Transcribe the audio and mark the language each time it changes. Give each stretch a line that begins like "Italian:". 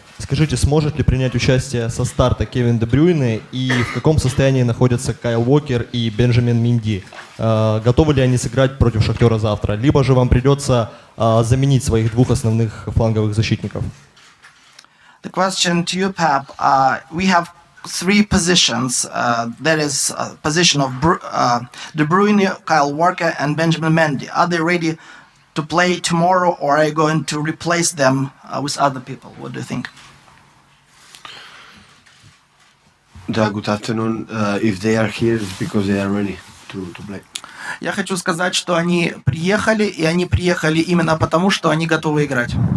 Russian: Скажите, сможет ли принять участие со старта Кевин Де Брюйне и в каком состоянии находятся Кайл Уокер и Бенджамин Менди? Готовы ли они сыграть против Шахтера завтра? Либо же вам придется заменить своих 2 основных фланговых защитников?
English: The question to you, Pep. We have 3 positions. That is position of De Bruyne, Kyle Walker, and Benjamin Mendy. Are they ready to play tomorrow, or are you going to replace them with other people? What do you think? Good afternoon. If they are here, it's because they are ready to play.
Russian: Я хочу сказать, что они приехали, и они приехали именно потому, что они готовы играть.